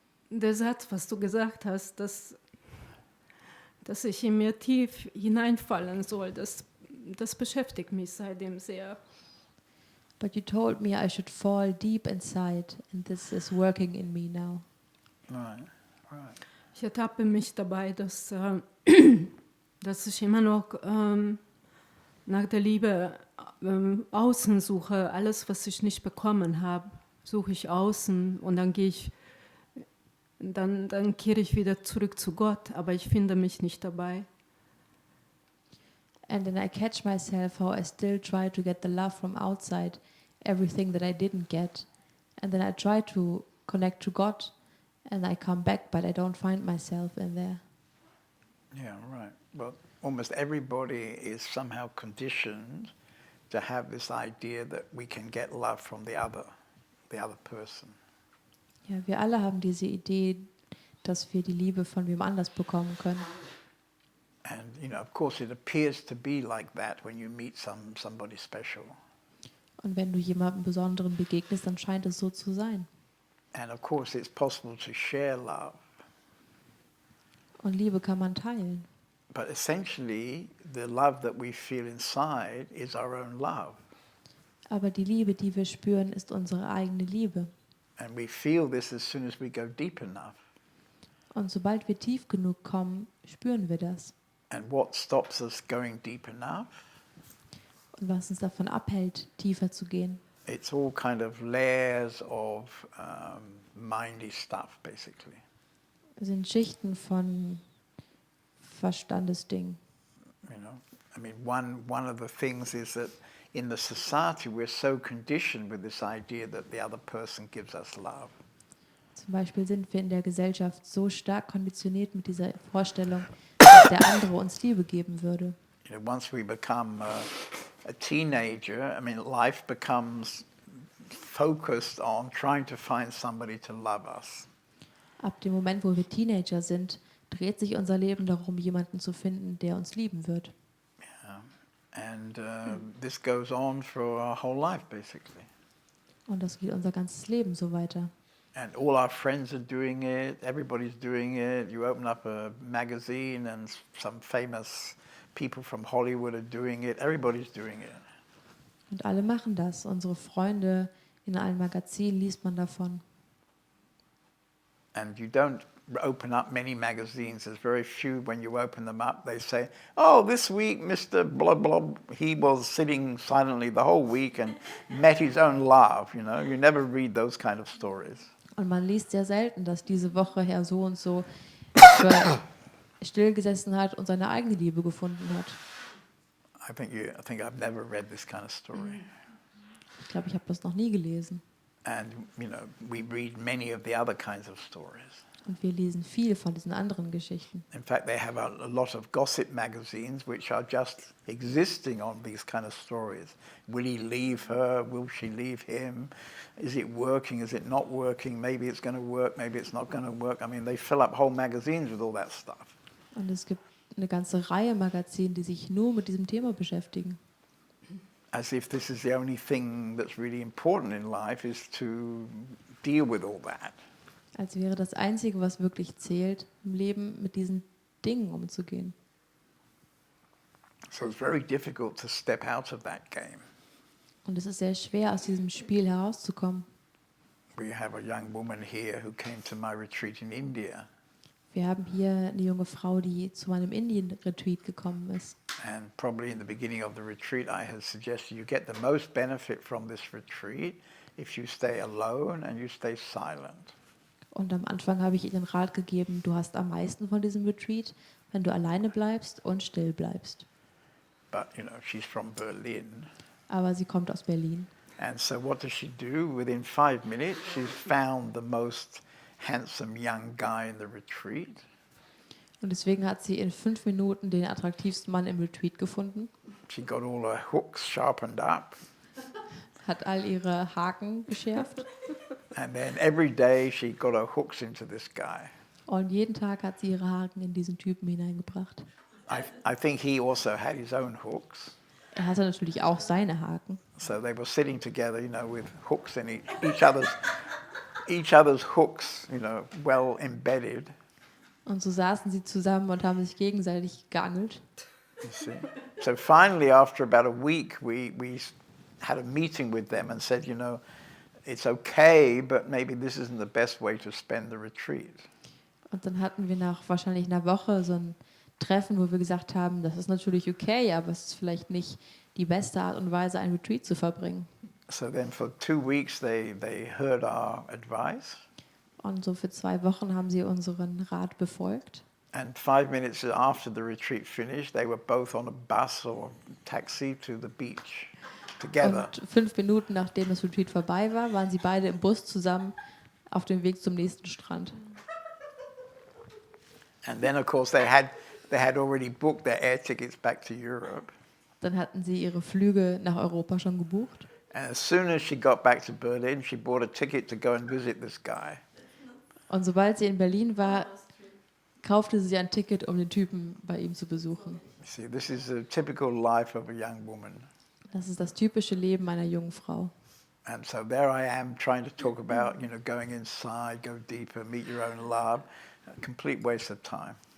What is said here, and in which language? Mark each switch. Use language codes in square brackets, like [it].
[de] Der Satz, was du gesagt hast, dass ich in mir tief hineinfallen soll, das beschäftigt mich seitdem sehr. [en] But you told me I should fall deep inside, and this is working in me now. Right. [de] Ich ertappe mich dabei, dass ich immer noch nach der Liebe außen suche. Alles, was ich nicht bekommen habe, suche ich außen und dann dann kehre ich wieder zurück zu Gott, aber ich finde mich nicht dabei. [en] And then I catch myself how I still try to get the love from outside, everything that I didn't get. And then I try to connect to God and I come back, but I don't find myself in there. Yeah, right. Well, almost everybody is somehow conditioned to have this idea that we can get love from the other person. [de] Ja, wir alle haben diese Idee, dass wir die Liebe von wem anders bekommen können. [en] And, of course, it appears to be like that when you meet somebody special. [de] Und wenn du jemandem Besonderen begegnest, dann scheint es so zu sein. [en] And, of course, it's possible to share love. [de] Und Liebe kann man teilen. [en] But essentially, the love that we feel inside is our own love. [de] Aber die Liebe, die wir spüren, ist unsere eigene Liebe. [en] And we feel this as soon as we go deep enough. [de] Und sobald wir tief genug kommen, spüren wir das. [en] And what stops us going deep enough? [de] Und was uns davon abhält, tiefer zu gehen, [en] It's all kind of layers of mindy stuff, basically. [de] sind Schichten von Verstandesdingen. [en] I mean, one of the things is that in the society we're so conditioned with this idea that the other person gives us love. [de] Zum Beispiel sind wir in der Gesellschaft so stark konditioniert mit dieser Vorstellung, dass der andere uns Liebe geben würde. [en] Once we become a teenager, I mean, life becomes focused on trying to find somebody to love us. [de] Ab dem Moment, wo wir Teenager sind, dreht sich unser Leben darum, jemanden zu finden, der uns lieben wird. [en] Yeah. And this goes on for our whole life, basically. [de] Und das geht unser ganzes Leben so weiter. [en] And all our friends are doing it, everybody's doing it. You open up a magazine and some famous people from Hollywood are doing it. Everybody's doing it. [de] Und alle machen das. Unsere Freunde, in allen Magazinen liest man davon. [en] And you don't open up many magazines. There's very few when you open them up. They say, oh, this week Mr. Blah, blah, he was sitting silently the whole week and met his own love. You never read those kind of stories. [de] Und man liest sehr selten, dass diese Woche Herr so und so stillgesessen hat und seine eigene Liebe gefunden hat. [en] I think I've never read this kind of story. [de] Ich glaube, ich habe das noch nie gelesen. [en] And, we read many of the other kinds of stories. [de] Und wir lesen viel von diesen anderen Geschichten. [en] In fact, they have a lot of gossip magazines which are just existing on these kind of stories. Will he leave her? Will she leave him? Is it working? Is it not working? Maybe it's going to work, maybe it's not going to work. I mean, they fill up whole magazines with all that stuff. [de] Und es gibt eine ganze Reihe Magazine, die sich nur mit diesem Thema beschäftigen. [en] As if this is the only thing that's really important in life, is to deal with all that. [de] Als wäre das Einzige, was wirklich zählt, im Leben mit diesen Dingen umzugehen. [en] So it's very difficult to step out of that game. [de] Und es ist sehr schwer, aus diesem Spiel herauszukommen. [en] We have a young woman here who came to my retreat in India. [de] Wir haben hier eine junge Frau, die zu meinem Indien-Retreat gekommen ist. [en] And probably in the beginning of the retreat, I had suggested you get the most benefit from this retreat if you stay alone and you stay silent. [de] Und am Anfang habe ich ihr den Rat gegeben, du hast am meisten von diesem Retreat, wenn du alleine bleibst und still bleibst. [en] But, she's from Berlin. [de] Aber sie kommt aus Berlin. [en] And so what does she do? Within 5 minutes, she's found the most handsome young guy in the retreat. [de] Und deswegen hat sie in 5 Minuten den attraktivsten Mann im Retreat gefunden. [en] She got all her hooks sharpened up. [de] Hat all ihre Haken geschärft. [en] And then every day she got her hooks into this guy. [de] Und jeden Tag hat sie ihre Haken in diesen Typen hineingebracht. [en] I think he also had his own hooks. [de] Er hatte natürlich auch seine Haken. [en] So they were sitting together, with hooks in each other's hooks, well embedded. [de] Und so saßen sie zusammen und haben sich gegenseitig geangelt. [en] You see? So finally, after about a week, we had a meeting with them and said, it's okay, but maybe this isn't the best way to spend the retreat. [de] Und dann hatten wir nach wahrscheinlich einer Woche so ein Treffen, wo wir gesagt haben, das ist natürlich okay, aber es ist vielleicht nicht die beste Art und Weise, ein Retreat zu verbringen. [en] So then for 2 weeks they heard our advice. [de] Und so für 2 Wochen haben sie unseren Rat befolgt. [en] And 5 minutes after the retreat finished, they were both on a bus or taxi to the beach together. [de] Und 5 Minuten nachdem das Retreat vorbei war, waren sie beide im Bus zusammen auf dem Weg zum nächsten Strand. [en] And then, of course, they had already booked their air tickets back to Europe. [de] Dann hatten sie ihre Flüge nach Europa schon gebucht. [en] And as soon as she got back to Berlin, she bought a ticket to go and visit this guy. [de] Und sobald sie in Berlin war, kaufte sie ein Ticket, um den Typen bei ihm zu besuchen. [en] See, this is a typical life of a young woman. [de] Das ist das typische Leben einer jungen Frau. [en] And so there I am trying to talk about, going inside, go deeper, meet your own love. A complete waste of time.